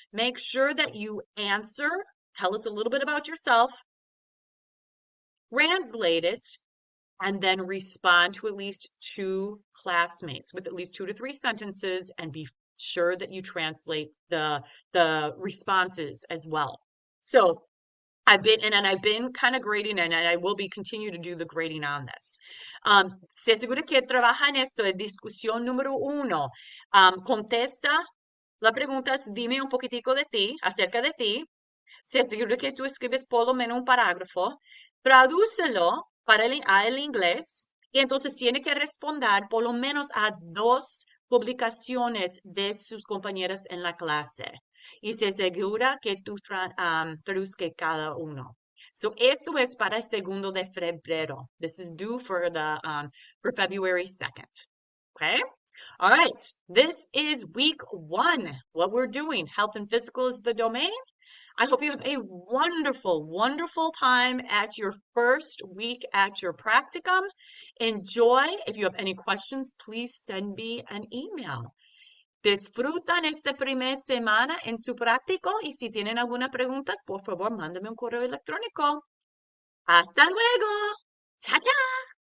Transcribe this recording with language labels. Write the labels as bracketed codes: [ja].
[en] Make sure that you answer, tell us a little bit about yourself, translate it, and then respond to at least 2 classmates with at least 2 to 3 sentences, and be sure that you translate the responses as well. So I've been kind of grading, and I will be continue to do the grading on this. [es] Se asegura que trabaja en esto de discusión número 1. Contesta la pregunta, dime un poquitico de ti, acerca de ti. Se asegura que tú escribes por lo menos un parágrafo. Tradúcelo para el inglés. Y entonces tiene que responder por lo menos a 2 publicaciones de sus compañeras en la clase. Y se asegura que tú traduzcas cada uno. So esto es para el 2 de febrero. [en] This is due for February 2nd. Okay? All right. This is week 1. What we're doing. Health and physical is the domain. I hope you have a wonderful time at your first week at your practicum. Enjoy. If you have any questions, please send me an email. [es] Disfrutan esta primera semana en su práctico, y si tienen alguna pregunta, por favor, mándame un correo electrónico. Hasta luego. Chao, chao.